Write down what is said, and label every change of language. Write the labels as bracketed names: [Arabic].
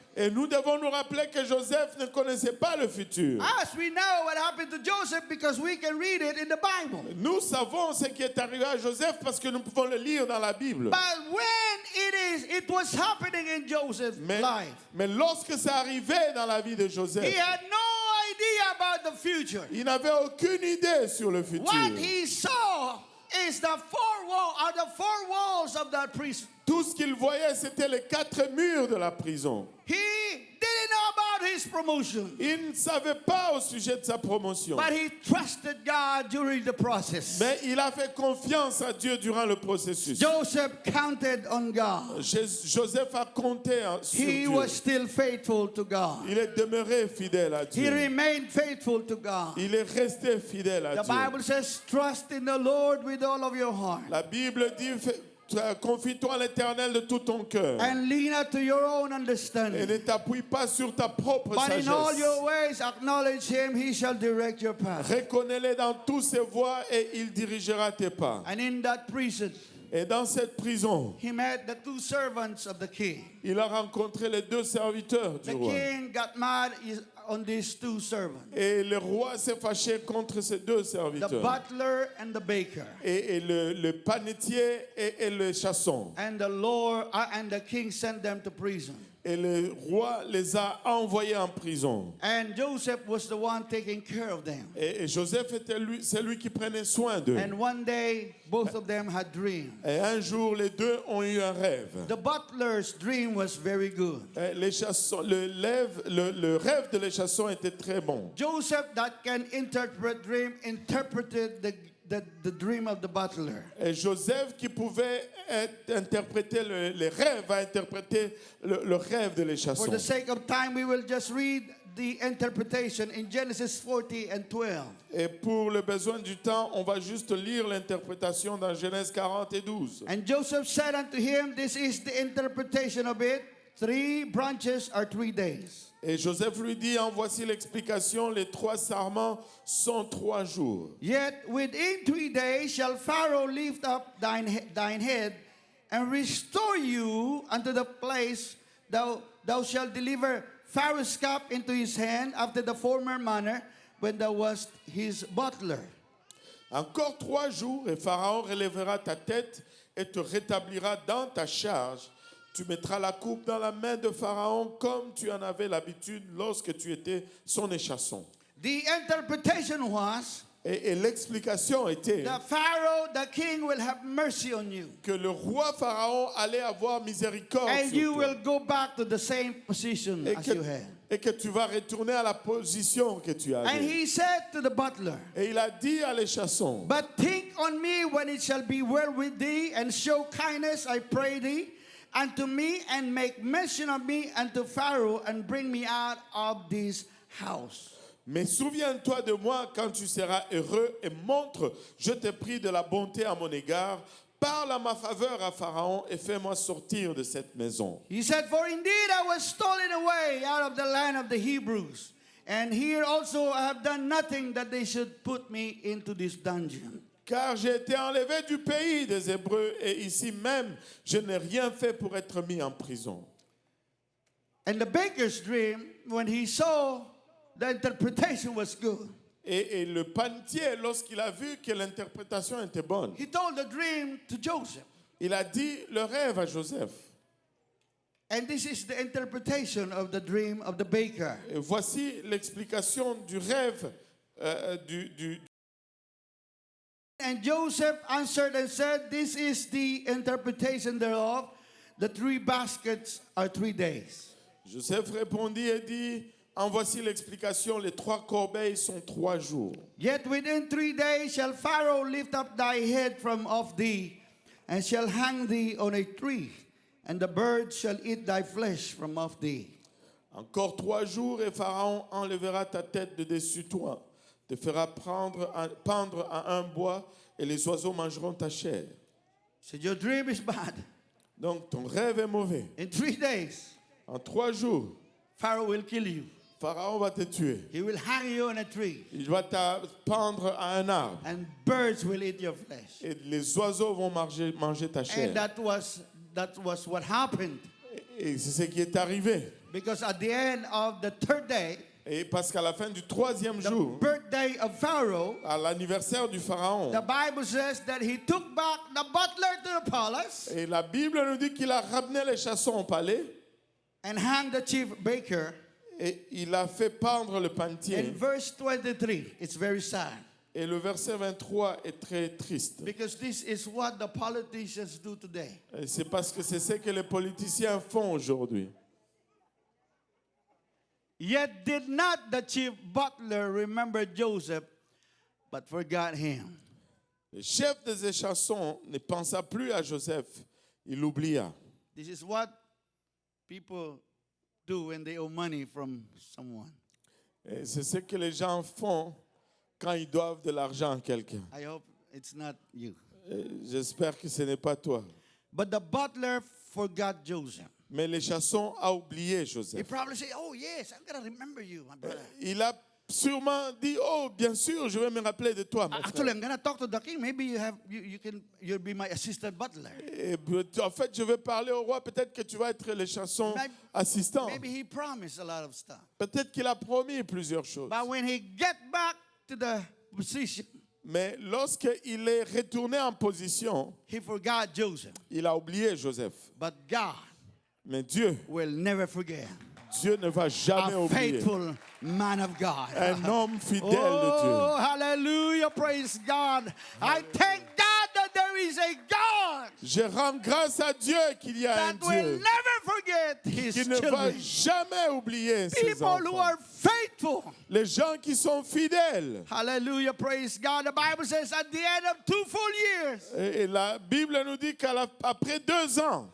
[French] Et nous devons nous rappeler que Joseph ne connaissait pas le futur. [English] Us, we know what happened to Joseph because we can read it in the Bible. [French] Nous savons ce qui est arrivé à Joseph parce que nous pouvons le lire dans la Bible. [English] But when it was happening in Joseph's life, [French] Mais lorsque ça arrivait dans la vie de Joseph, [English] he had no idea about the future. [French] il n'avait aucune idée sur le futur. [English] What he saw is the four walls of that prison. [French] Tout ce qu'il voyait, c'était les 4 murs de la prison. [English] He didn't know about his promotion, [French] Il ne savait pas au sujet de sa promotion. [English] but he trusted God during the process. [French] Mais il a fait confiance à Dieu durant le processus. [English] Joseph counted on God. [French] Joseph a compté sur [English] He [French] Dieu. [English] was still faithful to God. [French] Il est demeuré fidèle à [English] He [French] Dieu. [English] remained faithful to God. [French] Il est resté fidèle à [English] The [French] Dieu. [English] Bible says, trust in the Lord with all of your heart. [French] La Bible dit, confie-toi à l'Éternel de tout ton cœur. [English] And lean not to your own [French] Et [English] understanding. [French] ne t'appuie pas sur ta propre [English] But in all [French] sagesse. [English] your ways acknowledge him, he shall direct your path. [French] Reconnais-les dans toutes ses voies et il dirigera tes pas. [English] And in that prison, [French] Et dans cette prison, [English] he met the two servants of the king. [French] il a rencontré les 2 serviteurs du [English] The [French] roi. [English] king got mad on these two servants, [French] Et le roi s'est fâché contre ces 2 [English] the [French] serviteurs. [English] butler and the baker. [French] Et le panetier et le chasson. [English] And the king sent them to prison. [French] Et le roi les a envoyés en prison. [English] And Joseph was the one taking care of them. [French] Et Joseph c'est lui qui prenait soin d'eux. [English] And one day, both of them had dreams. [French] Et un jour, les 2 ont eu un rêve. [English] The butler's dream was very good. [French] Et le rêve de les chassons était très bon. [English] Joseph, that can interpret dream, interpreted the dream of the butler. [French] Et Joseph, qui pouvait interpréter les rêves, a interprété le rêve de les [English] For [French] chassons. [English] the sake of time, we will just read the interpretation in Genesis 40 and 12. [French] Et pour le besoin du temps, on va juste lire l'interprétation dans Genèse 40 et 12. [English] And Joseph said unto him, this is the interpretation of it. 3 branches are 3 days. [French] Et Joseph lui dit, en voici l'explication, les 3 sarments sont 3 jours. [English] Yet within 3 days shall Pharaoh lift up thine head and restore you unto the place thou shalt deliver Pharaoh's cup into his hand after the former manner when thou wast his butler. [French] Encore 3 jours et Pharaon relèvera ta tête et te rétablira dans ta charge. Tu mettras la coupe dans la main de Pharaon comme tu en avais l'habitude lorsque tu étais son échasson. [English] The interpretation was [French] Et l'explication était [English] that Pharaoh, the king, will have mercy on you. [French] que le roi Pharaon allait avoir miséricorde [English] And [French] sur [English] you [French] toi. [English] will go back to the same position as you had. [French] Et que tu vas retourner à la position que tu [English] And [French] avais. [English] he said to the butler, [French] Et il a dit à l'échasson, [English] but think on me when it shall be well with thee, and show kindness, I pray thee, unto me, and make mention of me unto Pharaoh, and bring me out of this house. [French] mais souviens-toi de moi quand tu seras heureux et montre, je te prie de la bonté à mon égard. Parle à ma faveur à Pharaon et fais-moi sortir de cette maison. [English] He said, for indeed I was stolen away out of the land of the Hebrews, and here also I have done nothing that they should put me into this dungeon. [French] Car j'ai été enlevé du pays des Hébreux et ici même, je n'ai rien fait pour être mis en prison. [English] And the baker's dream, when he saw the interpretation was good, [French] Et le panetier, lorsqu'il a vu que l'interprétation était bonne, [English] he told the dream to Joseph. [French] il a dit le rêve à Joseph. [English] And this is the interpretation of the dream of the baker. [French] Et voici l'explication du rêve du [English] And Joseph answered and said, this is the interpretation thereof. The 3 baskets are 3 days. [French] Joseph répondit et dit, en voici l'explication. Les 3 corbeilles sont 3 jours. [English] Yet within 3 days shall Pharaoh lift up thy head from off thee, and shall hang thee on a tree, and the birds shall eat thy flesh from off thee. [French] Encore 3 jours et Pharaon enlèvera ta tête de dessus toi, te fera pendre à un bois et les oiseaux mangeront ta chair. [English] So your dream is bad. [French] Donc ton rêve est mauvais. [English] In 3 days, [French] En 3 jours, [English] Pharaoh will kill you. [French] Pharaon va te tuer. [English] He will hang you on a tree, [French] Il va te pendre à un arbre [English] and birds will eat your flesh. [French] et les oiseaux vont manger ta chair. [English] And that was what happened. [French] Et c'est ce qui est arrivé. [English] Because at the end of the 3rd day, [French] Et parce qu'à la fin du 3e [English] the [French] jour, [English] birthday of Pharaoh, [French] à l'anniversaire du Pharaon, [English] the Bible says that he took back the butler to the palace [French] et la Bible nous dit qu'il a ramené les chassons au palais [English] and hanged the chief baker. [French] et il a fait pendre le [English] In [French] panetier. [English] verse 23, it's very sad. [French] Et le verset 23 est très triste. [English] Because this is what the politicians do today. [French] Et c'est parce que c'est ce que les politiciens font aujourd'hui. [English] Yet did not the chief butler remember Joseph, but forgot him. [French] Le chef des chassons ne pensa plus à Joseph, il l'oublia. [English] This is what people do when they owe money from someone. [French] Et c'est ce que les gens font quand ils doivent de l'argent à quelqu'un. [English] I hope it's not you. [French] Et j'espère que ce n'est pas toi. [English] But the butler forgot Joseph. [French] Mais les chassons ont oublié [English] He [French] Joseph. [English] probably said, "Oh yes, I'm gonna remember you, my brother. [French] Il a sûrement dit, oh, bien sûr, je vais me rappeler de toi, mon [English] Actually, [French] frère. [English] I'm gonna talk to the king. Maybe you'll be my assistant butler." [French] Et en fait, je vais parler au roi. Peut-être que tu vas être les chassons assistants. [English] Maybe he promised a lot of stuff. [French] Peut-être qu'il a promis plusieurs choses. [English] But when he get back to the position, [French] Mais lorsqu'il est retourné en position, [English] he forgot Joseph. [French] il a oublié Joseph. [English] But God [French] Mais Dieu [English] will never forget [French] ne va jamais [English] a [French] oublier [English] faithful man of God. [French] un homme fidèle de [English] Oh, [French] Dieu. [English] hallelujah, praise God. I thank God that there is a God [French] Je rends grâce à Dieu qu'il y a un [English] that will [French] Dieu [English] never forget his [French] qui ne va [English] children. [French] jamais oublier ses [English] People who [French] enfants. [English] are faithful. [French] Les gens qui sont fidèles. [English] Hallelujah, praise God. The Bible says at the end of 2 full years, [French] Et la Bible nous dit qu'après 2 ans,